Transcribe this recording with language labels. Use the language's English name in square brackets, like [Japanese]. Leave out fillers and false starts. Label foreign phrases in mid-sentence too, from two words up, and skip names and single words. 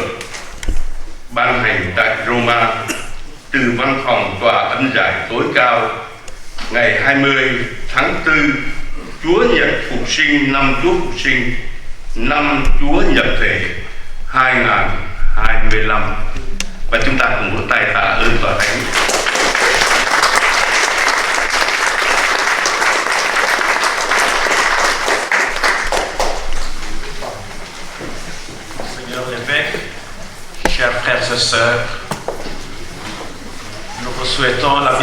[Vietnamese] Ban hành tại Roma từ văn phòng tòa ân giải tối cao ngày 20 tháng 4, Chúa Nhật Phục sinh, năm Chúa Phục sinh, năm Chúa Nhập Thể 2025. Và chúng ta cùng vỗ tay tạ ơn tòa thánh. [French] Seigneur l'évêque, chers frères et sœurs, nous vous souhaitons la